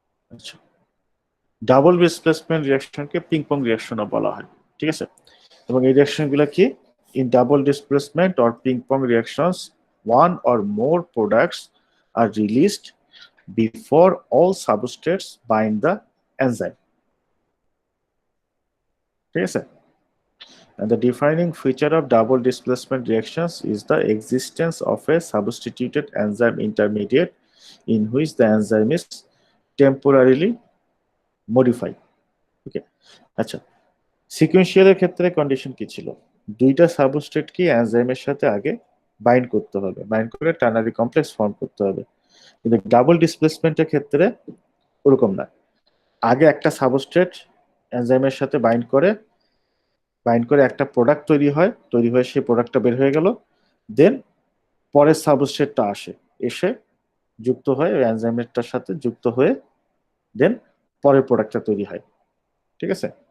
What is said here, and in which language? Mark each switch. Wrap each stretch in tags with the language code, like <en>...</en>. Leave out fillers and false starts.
<bn>আচ্ছা, double displacement রিঅ্যাকশনকে ping pong রিঅ্যাকশনও বলা হয়, ঠিক আছে। এবং এই রিঅ্যাকশনগুলো কি,</bn> <en>in double displacement or ping pong reactions one or more products are released before all substrates bind the enzyme,</en> <bn>ঠিক আছে।</bn> <en>And the defining feature of double displacement reactions is the existence of a substituted enzyme intermediate in which the enzyme is temporarily modified.</en> <bn>Okay, আচ্ছা, সিকোয়েন্সিয়ালের ক্ষেত্রে condition কি ছিল, দুইটা substrate কি এনজাইমের সাথে আগে বাইন্ড করতে হবে, বাইন্ড করে টার্নারি কমপ্লেক্স ফর্ম করতে হবে। কিন্তু ডাবল ডিসপ্লেসমেন্টের ক্ষেত্রে ওরকম না, আগে একটা সাবস্ট্রেট এনজাইমের সাথে বাইন্ড করে একটা প্রোডাক্ট তৈরি হয়, সেই প্রোডাক্টটা বের হয়ে গেল, দেন পরের সাবস্ট্রেটটা এসে যুক্ত হয় ওই এনজাইমেরটার সাথে যুক্ত হয়ে দেন পরের প্রোডাক্টটা তৈরি হয়, ঠিক আছে।</bn>